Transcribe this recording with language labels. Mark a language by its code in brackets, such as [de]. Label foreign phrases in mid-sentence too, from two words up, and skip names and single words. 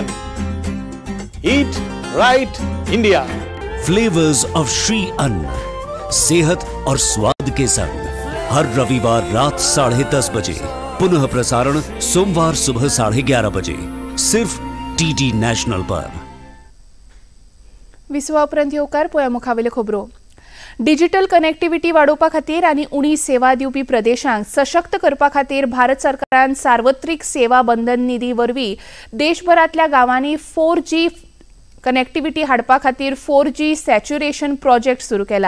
[en] Eat Right India. [hi] फ्लेवर्स ऑफ श्री अन्न, सेहत और स्वाद के संग हर रविवार रात 10:30 बजे, पुनः प्रसारण सोमवार सुबह 11:30 बजे, सिर्फ डीडी नेशनल पर। [kok] विसवा उपरांत येवकार पोया मुखावेल्यो खबरो। [en] digital connectivity [kok] वाडोवपा खातीर आनी उणी सेवा दिवपी प्रदेशांक सशक्त करपा खातीर भारत सरकारान सार्वत्रिक सेवा बंधन निधी वरवीं देशभरांतल्या गांवांनी 4G कनेक्टिविटी हाडपा खातीर 4G सॅच्युरेशन प्रोजेक्ट सुरू केला।